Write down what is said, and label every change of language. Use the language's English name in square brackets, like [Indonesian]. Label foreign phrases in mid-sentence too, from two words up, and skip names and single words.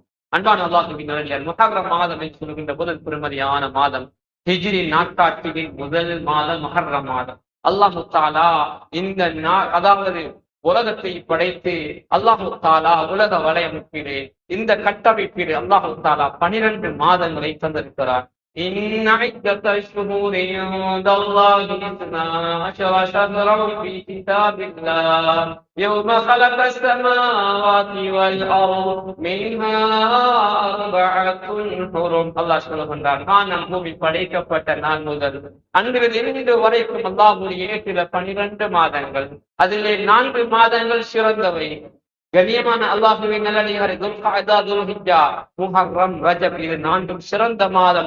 [Tamil] அன்பான அல்லாஹ்வின் நல்லடியார், முஹர்ரம் மாதம் என்று சொல்கின்ற முதல் பெருமதியான மாதம், ஹிஜ்ரி நாட்காட்டியின் முதல் மாதம் முஹர்ரம் மாதம். அல்லாஹு தஆலா இந்த அதாவது உலகத்தை படைத்து அல்லாஹு தஆலா உலக வலையமைப்பிலே இந்த கட்டமைப்பிலே அல்லாஹு தஆலா 12 மாதங்களை தந்திருக்கிறார். [Arabic] إن عدة الشهور عند الله 12 شهرا في كتاب الله يوم خلق السماوات والأرض منها أربعة حرم. [Tamil] அல்லாஹ் சொல்லுகின்றான், வானம் பூமி படைக்கப்பட்ட நாள் முதல் அன்றிலிருந்து வரைக்கும் அல்லாஹ்வுடைய ஏற்றில 12 மாதங்கள். அதிலே 4 மாதங்கள் சிறந்தவை. கண்ணியமான அல்லாஹ்வின் நல்லடியாரே, துல்காதா, துல்ஹிஜ்ஜா, முஹர்ரம், ரஜப், இது 4 சிறந்த மாதம்.